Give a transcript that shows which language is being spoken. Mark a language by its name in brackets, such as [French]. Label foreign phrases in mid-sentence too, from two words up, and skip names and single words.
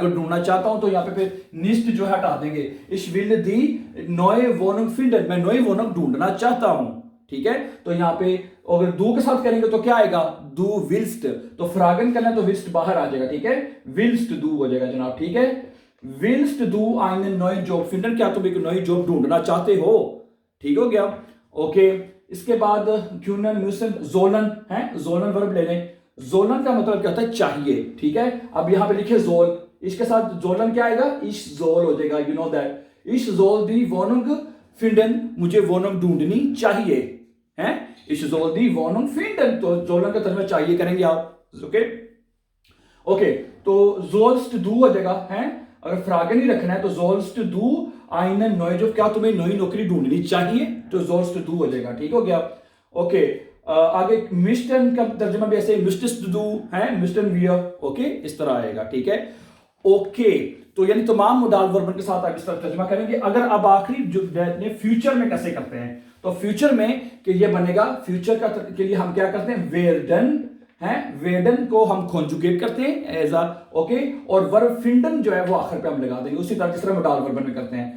[Hindi] अगर ढूंढना चाहता हूं तो यहाँ पे फिर निश्ट जो है हटा देंगे। [German] ich will die neue Wohnung finden, [Hindi] मैं [German] neue Wohnung [Hindi] ढूंढना चाहता हूं, ठीक है। तो यहाँ पे अगर दू के साथ करेंगे तो क्या आएगा? [German] du willst, [Hindi] तो फ्रागन करना तो विल्स्ट बाहर आ जाएगा, ठीक है। [German] willst du [Hindi] हो जाएगा जनाब, ठीक है। [German] willst du einen neuen Job finden, [Hindi] क्या तुम एक नई जॉब ढूंढना चाहते हो, ठीक हो गया। ओके, इसके बाद [German] können müssen sollen [Hindi] है, sollen वर्ब ले लें। sollen का मतलब क्या होता है चाहिए, ठीक है। अब यहां पे लिखे soll, इसके साथ sollen क्या आएगा, [German] ich soll [Hindi] हो जाएगा, [English] you know that, [German] ich soll die Wohnung finden, [Hindi] मुझे Wohnung ढूंढनी चाहिए है, [German] ich soll die Wohnung finden, [Hindi] तो sollen का तर्जुमा चाहिए करेंगे आप, ओके ओके। तो [German] sollst du [Hindi] हो जाएगा है, अगर फ्रागे नहीं रखना है तो [German] sollst du einen neuen Job, [Hindi] क्या तुम्हें नई नौकरी ढूंढनी चाहिए, तो [German] sollst du [Hindi] हो जाएगा, ठीक हो गया। ओके, आगे मिस्टन का तर्जुमा भी ऐसे [German] müsstest du [Hindi] है, [German] müssten wir, [Hindi] ओके, इस तरह आएगा, ठीक है। ओके, तो यानी तमाम मुदाल वर्बन के साथ आप इस तरह तर्जुमा करेंगे। अगर अब आखिरी जो फ्यूचर में कैसे करते हैं, तो फ्यूचर में कि ये बनेगा, फ्यूचर का के लिए हम क्या करते हैं, वेरडन है, वेडन को हम कॉन्जुगेट करते हैं एज अ, ओके, और वर्ब फिंडन जो है वो आखिर पे हम लगा देंगे, उसी तरह जिस तरह मुदाल वर्बन में करते हैं।